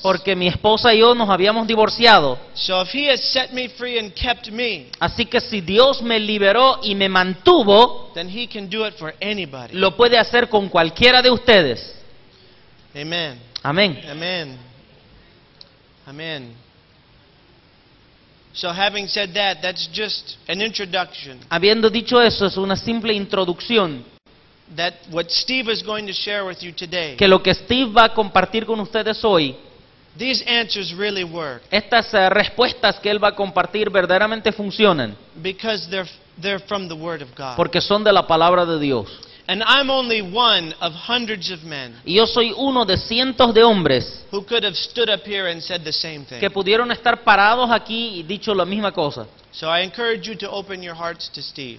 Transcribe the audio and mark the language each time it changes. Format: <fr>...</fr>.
<es>porque mi esposa y yo nos habíamos divorciado.</es> <en>So if He has set me free and kept me,</en> <es>Así que si Dios me liberó y me mantuvo,</es> <en>then He can do it for anybody.</en> <es>lo puede hacer con cualquiera de ustedes.</es> <en>Amen.</en> <es>Amén.</es> <en>Amen. Amen. So having said that, that's just an introduction.</en> <es>Habiendo dicho eso, es una simple introducción.</es> <en>That what Steve is going to share with you today,</en> <es>Que lo que Steve va a compartir con ustedes hoy,</es> <en>these answers really work</en> <es>estas respuestas que él va a compartir verdaderamente funcionan,</es> <en>because they're from the Word of God.</en> <es>porque son de la palabra de Dios.</es> <en>And I'm only one of hundreds of men</en> <es>Y yo soy uno de cientos de hombres</es> <en>who could have stood up here and said the same thing.</en> <es>que pudieron estar parados aquí y dicho la misma cosa.</es> <en>So I encourage you to open your hearts to Steve.</en>